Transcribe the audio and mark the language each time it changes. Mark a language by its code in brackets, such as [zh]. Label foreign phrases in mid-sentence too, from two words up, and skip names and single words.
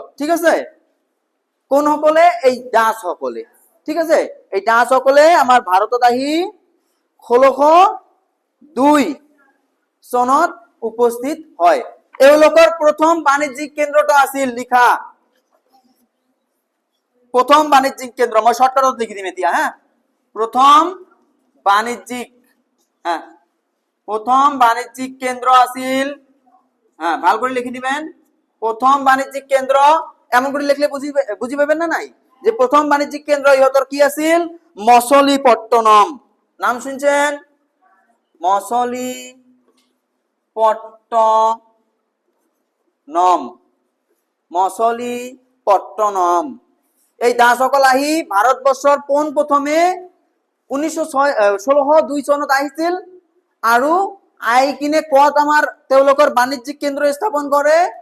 [as] ঠিক আছে, কোন সকলে? এই ডাচ সকলে। ঠিক আছে, এই ডাচ সকলে আমাৰ ভাৰতত আহি 1602 চনত উপস্থিত হয়। এওঁলোকৰ প্ৰথম বাণিজ্যিক কেন্দ্ৰটো আছিল, লিখা প্রথম বাণিজ্যিক কেন্দ্র, মই শর্টকাটত লিখি দিম এতিয়া। হ্যাঁ, প্রথম বাণিজ্যিক কেন্দ্র আছিল, হ্যাঁ [bn] ভাল করে লিখি দিবেন। [as] প্রথম বাণিজ্যিক কেন্দ্র [bn] এমন করে লিখলে বুঝি পাবেন না [as] নাই, যে প্রথম বাণিজ্যিক কেন্দ্র ইহতর কি আছিল? মছলিপট্টনম। [bn] নাম শুনছেন? [as] মছলিপট্টনম। এই দাসকল আহি ভাৰতবৰ্ষৰ পোন প্ৰথমে 1602 চনত আহিছিল আৰু আহি কিনে কত আমাৰ তেওঁলোকৰ বাণিজ্যিক কেন্দ্ৰ স্থাপন কৰে?